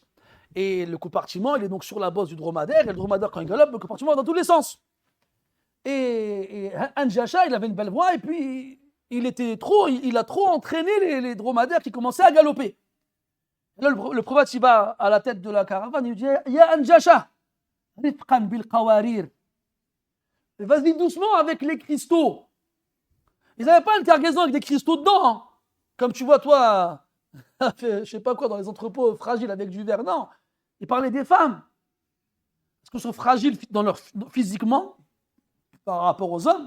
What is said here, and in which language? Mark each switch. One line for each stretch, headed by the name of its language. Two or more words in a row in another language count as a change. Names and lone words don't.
French: Et le compartiment, il est donc sur la bosse du dromadaire. Et le dromadaire, quand il galope, le compartiment va dans tous les sens. Et Anjasha, il avait une belle voix et puis il a trop entraîné les dromadaires qui commençaient à galoper. Et là, le prophète, il va à la tête de la caravane, il dit « Ya Anjasha !»
Arabic: رفقاً بالقوارير.
French: Vas-y doucement avec les cristaux. Ils n'avaient pas une cargaison avec des cristaux dedans. Hein. Comme tu vois, toi, je sais pas quoi, dans les entrepôts fragiles avec du verre. Non. Ils parlaient des femmes. Parce qu'elles sont fragiles physiquement par rapport aux hommes.